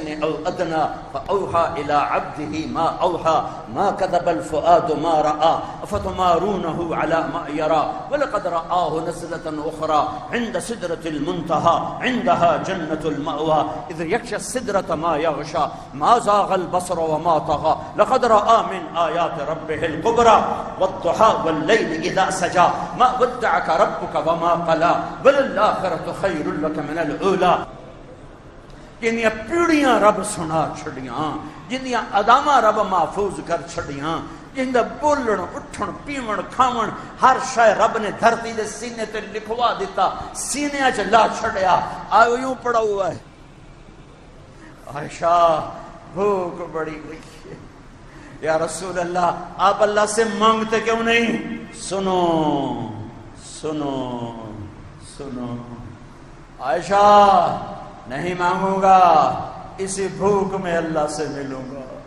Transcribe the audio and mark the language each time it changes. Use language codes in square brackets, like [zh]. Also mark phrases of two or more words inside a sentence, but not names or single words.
[ar] أو أدنى فأوحى إلى عبده ما أوحى ما كذب الفؤاد ما رأى أفتمارونه على ما يرى ولقد رآه نزلة أخرى عند سدرة المنتهى عندها جنة المأوى إذ يغشى السدرة ما يغشى ما زاغ البصر وما طغى لقد رأى من آيات ربه الكبرى والضحى والليل إذا سجى ما ودعك ربك وما قلى وللآخرة خير لك من الأولى [pa] جنیاں پیڑیاں رب سنا چھڑیاں جنیاں ادامہ رب محفوظ کر چھڑیاں جن دا بولن اٹھن پیون کھاون ہر شے رب نے دھرتی دے سینے تے لکھوا دیتا سینے چ لا چھڑیا آئے یوں پڑا ہوا ہے [ur] عائشہ بھوک بڑی ہوئی ہے [ar] یا رسول اللہ [ur] آپ اللہ سے مانگتے کیوں نہیں سنو سنو سنو عائشہ نہیں مانگوں گا اسی بھوک میں اللہ سے ملوں گا